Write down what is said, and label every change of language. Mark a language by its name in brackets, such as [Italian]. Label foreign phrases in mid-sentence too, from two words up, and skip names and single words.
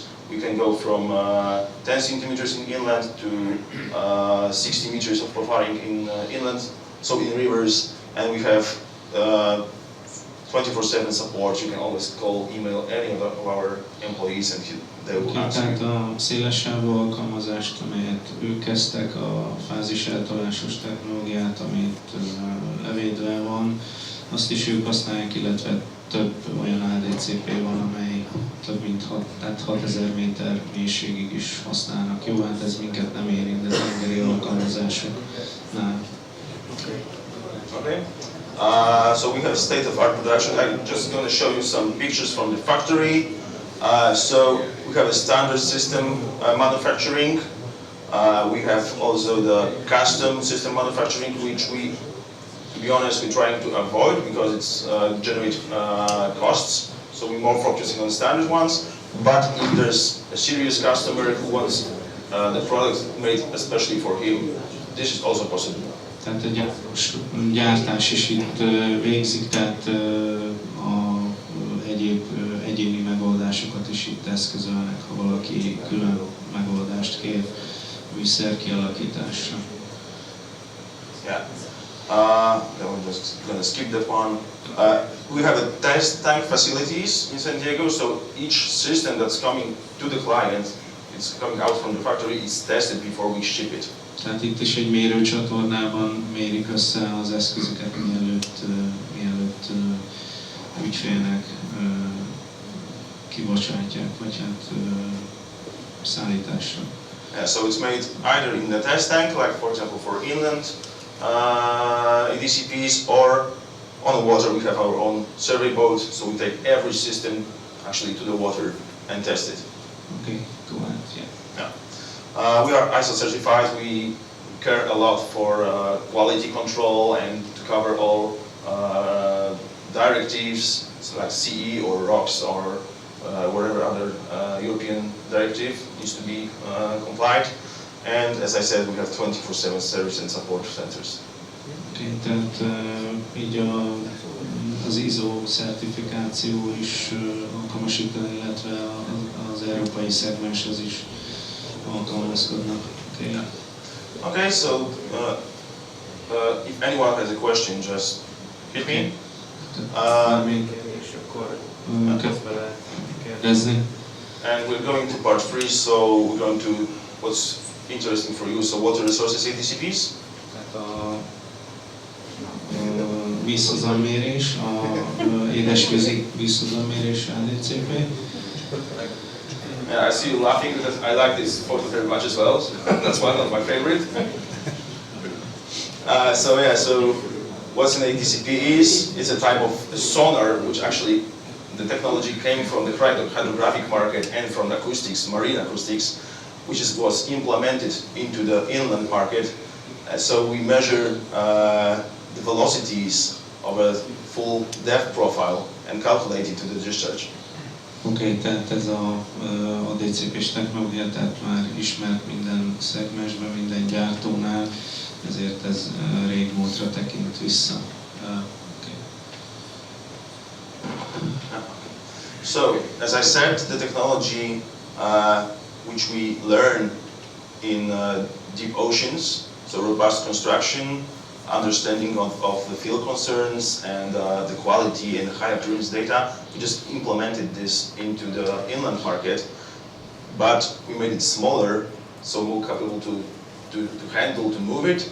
[English] We can go from 10 centimeters in inland to 60 meters of profiling in inland, so in rivers, and we have 24/7 support. You can always call, email any of our employees and they will answer you. [Hungarian] Tehát a szélessávú alkalmazást, amelyet ők kezdtek, a fázis eltolásos technológiát, amit levédve van, azt is ők használják, illetve több olyan ADCP van, amely több mint 6000 méter mélységig is használnak. Jó, hát ez minket nem érint, de tengeri alkalmazásoknál. [English] Okay. So we have state-of-art production. I'm just going to show you some pictures from the factory. So we have a standard system manufacturing. We have also the custom system manufacturing, which we, to be honest, we're trying to avoid because it's generate costs. So we're more focusing on the standard ones. But if there's a serious customer who wants the product made especially for him, this is also possible. [Hungarian] Tehát a gyártás is itt végzik, tehát egyéb egyéni megoldásokat is itt eszközölnek, ha valaki külön megoldást kér vízszer kialakításra. [English] Yeah. I'm just going to skip that one. We have a test tank facilities in San Diego, so each system that's coming to the client, it's coming out from the factory, is tested before we ship it. [Hungarian] Tehát itt is egy mérőcsatornában mérik össze az eszközöket, mielőtt ügyfélnek kibocsátják, vagy hát szállításra. [English] Yeah, so it's made either in the test tank, like for example for inland ADCPs, or on the water we have our own survey boat, so we take every system actually to the water and test it. Okay, go ahead, yeah. We are ISO certified. We care a lot for quality control and to cover all directives, so like CE or ROX or whatever other European directive needs to be complied. And as I said, we have 24/7 service and support centers. [Hungarian] Okay, tehát így az ISO certifikáció is alkalmas itt, illetve az európai szegmenshez is alkalmazkodnak. [English] Okay. Okay, so if anyone has a question, just hit me. And we're going to part 3, so we're going to what's interesting for you. So water resources ADCPs. [Hungarian] Vízhozammérés, édesvízi vízhozammérés ADCP. [English] Yeah, I see you laughing because I like this photo very much as well. That's one of my favorite. So what's an ADCP is? It's a type of sonar, which actually the technology came from the hydrographic market and from acoustics, marine acoustics, which was implemented into the inland market. So we measure the velocities of a full depth profile and calculate it to the discharge. [Hungarian] Oké, tehát ez a ADCP-s technológia, tehát már ismert minden szegmensben, minden gyártónál, ezért ez régmúltra tekint vissza. [English] Okay. So, as I said, the technology which we learn in deep oceans, so robust construction, understanding of the field concerns and the quality and high appearance data, we just implemented this into the inland market, but we made it smaller, so more capable to handle, to move it.